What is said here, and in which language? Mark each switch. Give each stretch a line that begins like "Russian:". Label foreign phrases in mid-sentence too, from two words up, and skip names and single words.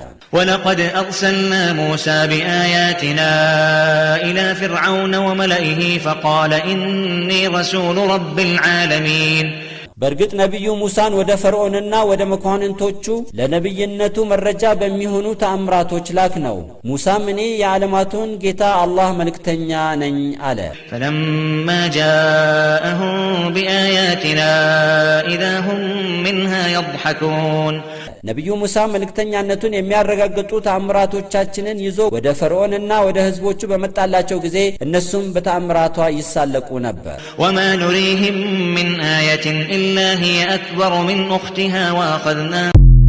Arabic: ولقد أرسلنا موسى بآياتنا إلى فرعون وملئه فقال إني رسول رب العالمين
Amharic: በርግጥ ነብዩ ሙሳን ወደ ፈርዖንና ወደ መኳንንቶቹ ለነብይነቱ መረጃ በሚሆኑ ተአምራቶች ላክ ነው። ሙሳም እኔ የዓለማቱን ጌታ አላህ መልእክተኛ ነኝ አለ።
Arabic: فلما جاءهم بآياتنا إذا هم منها يضحكون
Amharic: ነብዩ ሙሳ መልእክተኛነቱን የሚያረጋግጡ ተአምራቶቻችንን ይዞ ወደ ፈርዖንና ወደ ህዝቦቹ በመጣላቸው ጊዜ እነሱም በተአምራቷ ይሳለቁ ነበር።
Arabic: وما نريهم من آية إلا هي أكبر من أختها وأخذنا